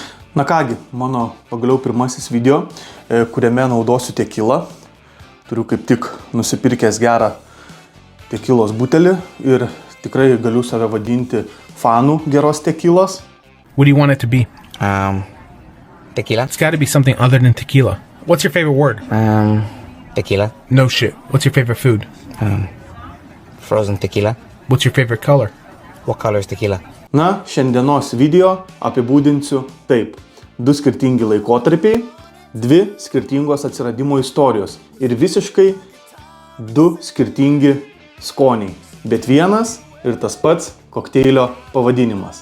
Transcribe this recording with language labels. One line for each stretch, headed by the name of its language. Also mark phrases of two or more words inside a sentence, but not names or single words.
Lithuanian: Na kągi, mano pagaliau pirmasis video, kuriame naudosiu tekilą. Turiu kaip tik nusipirkęs gerą tekilos butelį ir tikrai galiu save vadinti fanų geros tekilos.
English: What do you want it to be? Tequila. It's got to be something other than tequila. What's your favorite word? Tequila. No shit. What's your favorite food? Frozen tequila. What's your favorite color? What color is tequila?
Lithuanian: Na, šiandienos video apibūdinsiu taip. 2 skirtingi laikotarpiai, 2 skirtingos atsiradimo istorijos ir visiškai 2 skirtingi skoniai, bet vienas ir tas pats kokteilio pavadinimas.